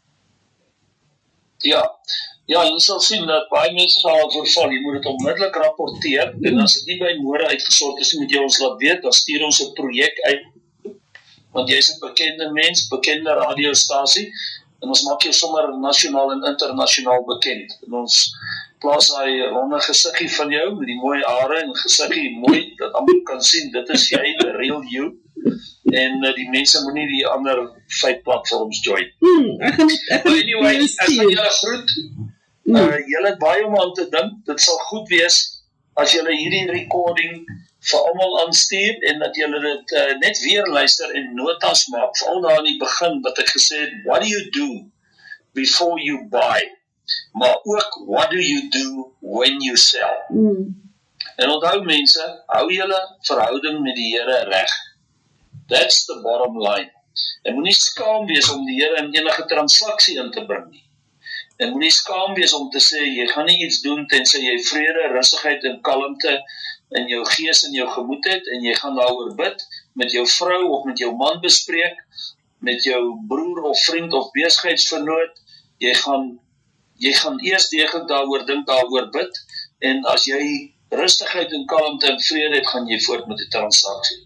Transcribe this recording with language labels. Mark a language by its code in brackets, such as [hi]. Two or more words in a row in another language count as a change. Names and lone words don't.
[af] Ja, jy sal sien dat baie mense sal voorval, jy moet dit onmiddellik rapporteer, en as dit nie by môre uitgesort is, moet jy ons laat weet, dan stuur ons 'n projek uit, want jy is 'n bekende mens, bekende radiostasie, en ons maak jou sommer nasionaal en internasionaal bekend, en ons plaas daai ronde gesiggie van jou, met die mooi hare en gesiggie mooi, dat almal kan sien, dit is jy, [en] the real you, [af] en die mense moet nie die ander [en] fake platforms [af] join. Anyway, ek gaan julle groet, julle het baie om aan te dink, dit sal goed wees, as julle hierdie recording vir almal aanstuur, en dat julle dit net weer luister en notas maak, veral daar in die begin, wat ek gesê het, [en] what do you do before you buy? [af] Maar ook, [en] what do you do when you sell? [af] En onthou mense, hou julle verhouding met die Here reg. [en] That's the bottom line. [af] En moenie skaam wees om die Here in enige transaksie in te bring nie. En moenie skaam wees om te sê, jy gaan nie iets doen, tensy jy vrede, rustigheid en kalmte in jou gees en jou gemoed het, en jy gaan daaroor bid, met jou vrou of met jou man bespreek, met jou broer of vriend of besigheidsvernoot, jy gaan eers deeglik daaroor bid, en as jy rustigheid en kalmte en vrede het, gaan jy voort met die transaksie.